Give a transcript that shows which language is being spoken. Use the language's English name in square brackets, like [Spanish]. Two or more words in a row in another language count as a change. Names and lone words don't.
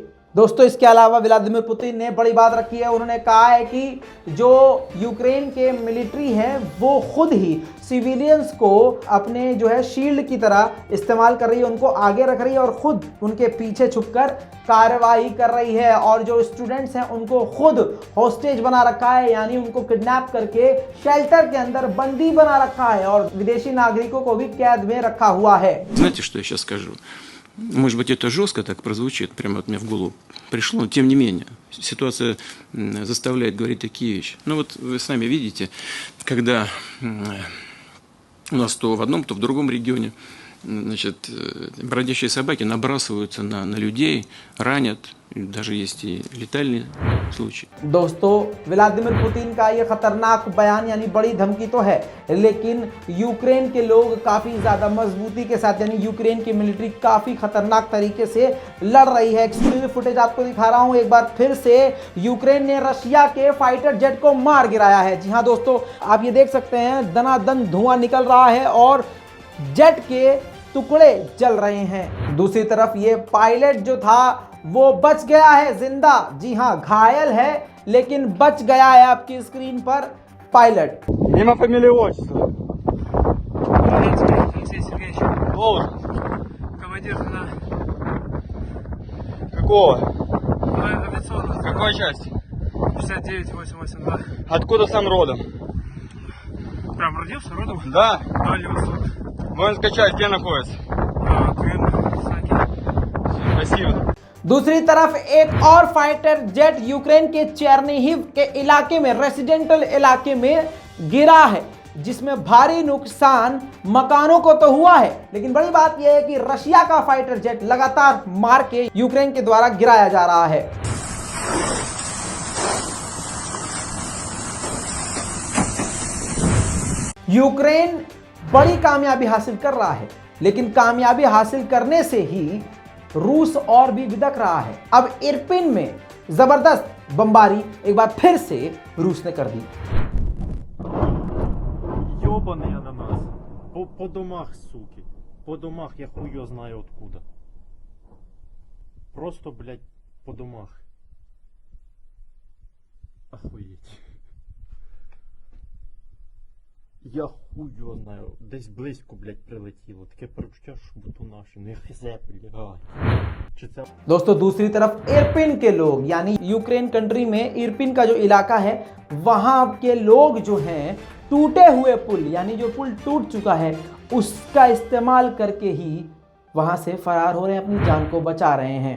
[Hindi] दोस्तों, इसके अलावा व्लादिमीर पुतिन ने बड़ी बात रखी है। उन्होंने कहा है कि जो यूक्रेन के मिलिट्री हैं वो खुद ही सिविलियंस को अपने जो है शील्ड की तरह इस्तेमाल कर रही है, उनको आगे रख रही है और खुद उनके पीछे छुपकर कार्रवाई कर रही है। और जो स्टूडेंट्स हैं उनको खुद हॉस्टेज बना रखा है, यानी उनको किडनैप करके शेल्टर के अंदर बंदी बना रखा है और विदेशी नागरिकों को भी कैद में रखा हुआ है। [Russian] Знаете, что я сейчас скажу? Может быть, это жестко так прозвучит, прямо вот мне в голову пришло, но тем не менее, ситуация заставляет говорить такие вещи. Ну вот вы сами видите, когда у нас то в одном, то в другом регионе, значит, бродячие собаки набрасываются на людей, ранят, даже есть и летальные случаи. [Hindi] दोस्तों, व्लादिमीर पुतिन का ये खतरनाक बयान यानी बड़ी धमकी तो है, लेकिन यूक्रेन के लोग काफ़ी ज़्यादा मजबूती के साथ, यानी यूक्रेन की मिलिट्री काफ़ी खतरनाक तरीके से लड़ रही है। [English] exclusive footage [Hindi] आपको दिखा रहा हूँ। एक बार फिर से यूक्रेन ने रशिया के [English] fighter jet [Hindi] को मार गिराया है। जी हाँ दोस्तों, आप ये देख सकते हैं, दनादन धुआं निकल रहा है और जेट के टुकड़े जल रहे हैं। दूसरी तरफ ये पायलट जो था वो बच गया है जिंदा। जी हाँ, घायल है लेकिन बच गया है आपकी स्क्रीन पर पायलट। [Russian] Имя, фамилия, отчество. Алексей Сергеевич, Должность. командир на Какого? авиационного Какой части? 59882. Откуда сам родом? Прям родился родом? Да. Дальний Восток. Воинская часть где находится? Спасибо. [Hindi] दूसरी तरफ एक और [English] fighter jet [Hindi] यूक्रेन के चेरनिहिव के इलाके में, रेसिडेंटल इलाके में गिरा है, जिसमें भारी नुकसान मकानों को तो हुआ है, लेकिन बड़ी बात यह है कि रशिया का [English] fighter jet [Hindi] लगातार मार के यूक्रेन के द्वारा गिराया जा रहा है। यूक्रेन बड़ी कामयाबी हासिल कर रहा है, लेकिन कामयाबी हासिल करने से ही रूस और भी बिदक रहा है। अब इरपिन में जबरदस्त बमबारी एक बार फिर से रूस ने कर दी। [Russian] Ёбаные ананасы. По домах, суки. По домах, я хуё знаю откуда. Просто, блядь, по домах. Охуеть. Я хуё знаю. [Ukrainian] Десь близько, блядь, прилетіло. Таке перечуття, що буту наші. [Russian] Ну я хизе, блядь. Чи це... [Hindi] दोस्तों, दूसरी तरफ इरपिन के लोग, यानी यूक्रेन कंट्री में इरपिन का जो इलाका है, वहां के लोग जो हैं टूटे हुए पुल, यानी जो पुल टूट चुका है, उसका इस्तेमाल करके ही वहां से फरार हो रहे हैं, अपनी जान को बचा रहे हैं।